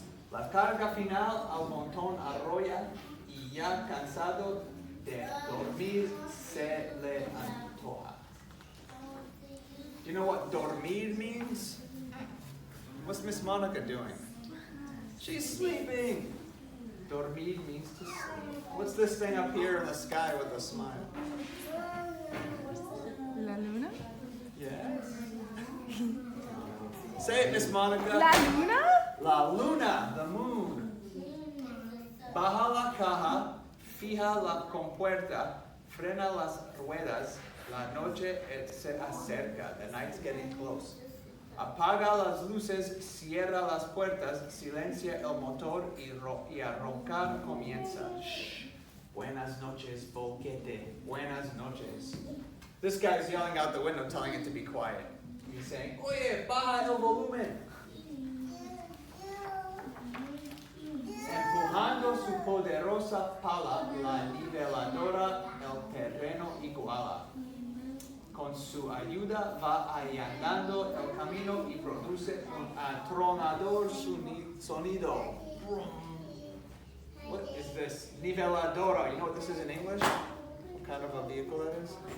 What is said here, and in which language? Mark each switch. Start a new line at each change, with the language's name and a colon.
Spanish: La carga final al montón arrolla y ya cansado de dormir se le antoja.
English: you know what dormir means? What's Miss Monica doing? She's sleeping. Dormir means to sleep. What's this thing up here in the sky with a smile?
Spanish: La luna.
English: Yes. Say it, Miss Monica.
Spanish: La luna. La luna,
English: the moon.
Spanish: Baja la caja, fija la compuerta, frena las ruedas, la noche se acerca,
English: the night's getting close.
Spanish: Apaga las luces, cierra las puertas, silencia el motor y a roncar comienza. Shh. Buenas noches, boquete. Buenas noches.
English: This guy's yelling out the window, telling it to be quiet. He's saying,
Spanish: oye, baja el volumen. Empujando su poderosa pala, la niveladora el terreno iguala. Con su ayuda va allanando el camino y produce un atronador sonido.
English: What is this? Niveladora. You know what this is in English? What kind of a vehicle that is?